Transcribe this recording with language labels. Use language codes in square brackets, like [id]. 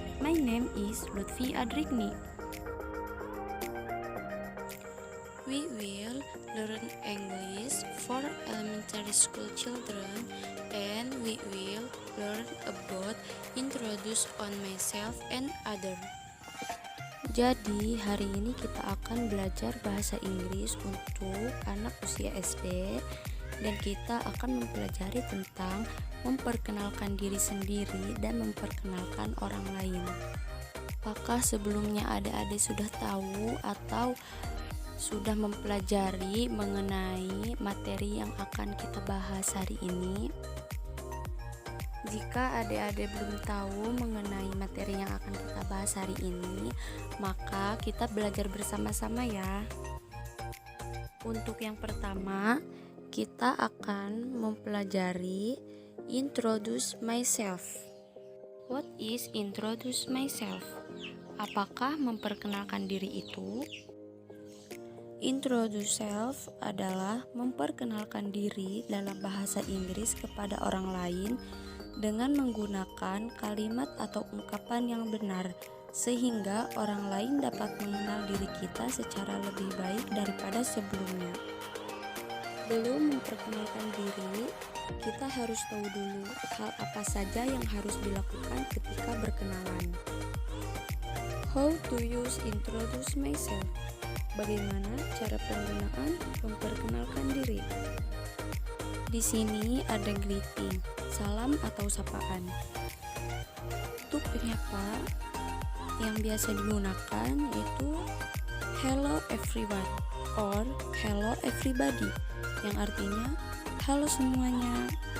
[en] My name is Lutfi Adrikni. We will learn English for elementary school children and we will learn about introduce on myself and other. [id] Jadi hari ini kita akan belajar bahasa Inggris untuk anak usia SD dan kita akan mempelajari tentang memperkenalkan diri sendiri dan memperkenalkan orang lain. Apakah sebelumnya adik-adik sudah tahu atau sudah mempelajari mengenai materi yang akan kita bahas hari ini? Jika adik-adik belum tahu mengenai materi yang akan kita bahas hari ini, maka kita belajar bersama-sama ya. Untuk yang pertama, kita akan mempelajari [en] introduce myself. What is introduce myself? [id] Apakah memperkenalkan diri itu? [en] Introduce self [id] adalah memperkenalkan diri dalam bahasa Inggris kepada orang lain dengan menggunakan kalimat atau ungkapan yang benar sehingga orang lain dapat mengenal diri kita secara lebih baik daripada sebelumnya. Belum memperkenalkan diri, kita harus tahu dulu hal apa saja yang harus dilakukan ketika berkenalan. [en] How to use introduce myself? [id] Bagaimana cara penggunaan memperkenalkan diri? Di sini ada greeting, salam atau sapaan. Untuk penyapa yang biasa digunakan yaitu [en] hello everyone or hello everybody [id] yang artinya halo semuanya.